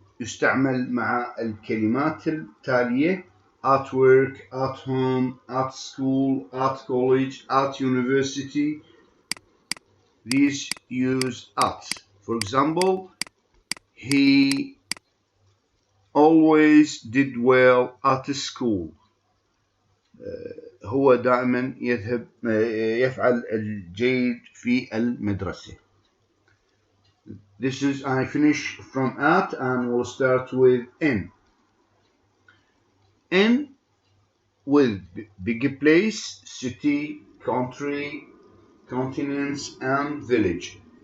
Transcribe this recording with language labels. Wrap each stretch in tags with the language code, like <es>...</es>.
<en>يستعمل مع الكلمات التالية: at work, at home, at school, at college, at university. These use at. For example, he always did well at school.</en> <ar>هو دائما يفعل الجيد في المدرسة.</ar> <en>This is, I finish from at and we'll start with in. In with big place, city, country, continents and village.</en>